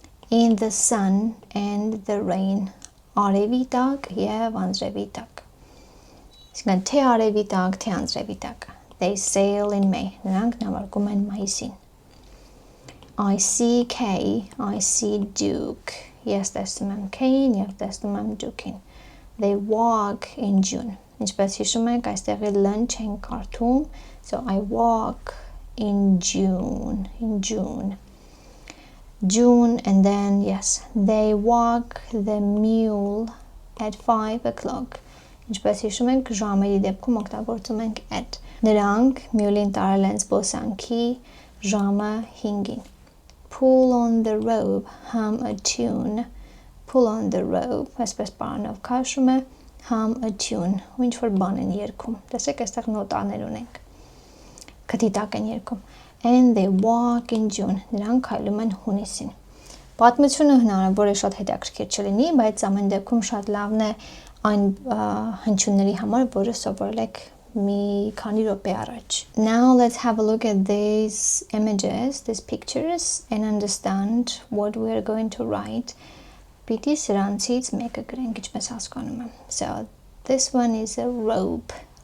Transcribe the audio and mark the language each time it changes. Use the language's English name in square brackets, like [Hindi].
[English] In the sun and the rain, [Armenian] արևի տակ և անձրևի տակ։ [English] Այսինքն թե արևի տակ, թե անձրևի տակ։ They sail in May, [Armenian] նրանք նավարկում են մայիսին։ [English] I see K, I see Duke. [Armenian] Ես տեսնում եմ K-ին և տեսնում եմ Duke-ին։ [English] They walk in June. [Armenian] Ինչպես հիշում եք, այստեղի լն չենք կարդում, [English] so I walk in June, June, and then, yes, they walk the mule at 5 o'clock. [Armenian] Ինչպես հիշում եք, ժամերի դեպքում օգտագործում ենք at. Նրանք մյուլին տարել են զբոսանքի ժամը 5-ին։ [English] Pull on the rope, hum a tune. Pull on the rope, [Armenian] այսպես բառանով քաշում է, [English] hum a tune, [Armenian] ու ինչ-որ բան են երգում։ Տեսեք, այստեղ նոտաներ ունենք։ Քթի տակ են երգում։ [English] And they walk in June, [Armenian] նրանք քայլում են հունիսին։ Պատմությունը հնարավոր է շատ հետաքրքիր չլինի, բայց ամեն դեպքում շատ լավն է այն հնչյունների համար, որը սովորել եք մի քանի րոպե առաջ. [English] Now let's have a look at these images, these pictures, and understand what we are going to write. [Armenian] Պիտի սրանցից մեկը գրենք, ինչպես հասկանում եմ. [English] So this one is a rope.